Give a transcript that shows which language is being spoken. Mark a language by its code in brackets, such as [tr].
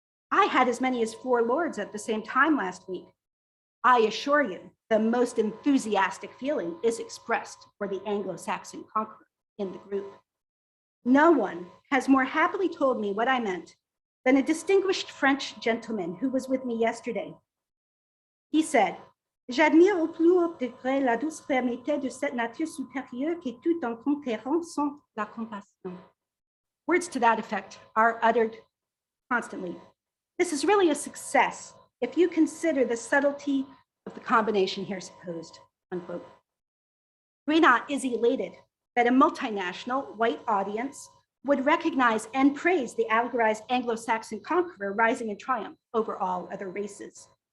[en] I had as many as 4 lords at the same time last week. I assure you, the most enthusiastic feeling is expressed for the Anglo-Saxon conqueror in the group. No one has more happily told me what I meant than a distinguished French gentleman who was with me yesterday. He said, [fr] 'J'admire au plus haut degré la douce fermeté de cette nature supérieure qui tout en conquérant sans la compassion.' [en] Words to that effect are uttered constantly. This is really a success if you consider the subtlety of the combination here supposed," unquote. Grenat is elated that a multinational white audience would recognize and praise the allegorized Anglo-Saxon conqueror rising in triumph over all other races.